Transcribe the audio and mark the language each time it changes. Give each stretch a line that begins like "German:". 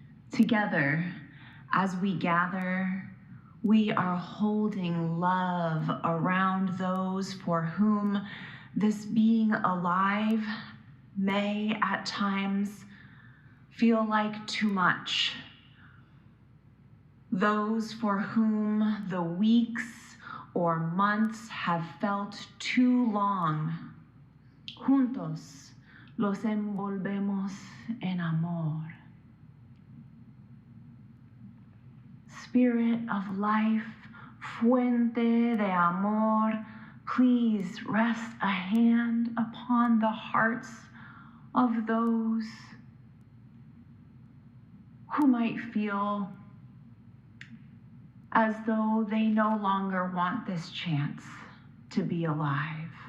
English: Together, as we gather, we are holding love around those for whom this being alive may at times feel like too much. Those for whom the weeks or months have felt too long.
Spanish: Juntos los envolvemos en amor.
English: Spirit of life,
Spanish: fuente de amor,
English: please rest a hand upon the hearts of those who might feel as though they no longer want this chance to be alive.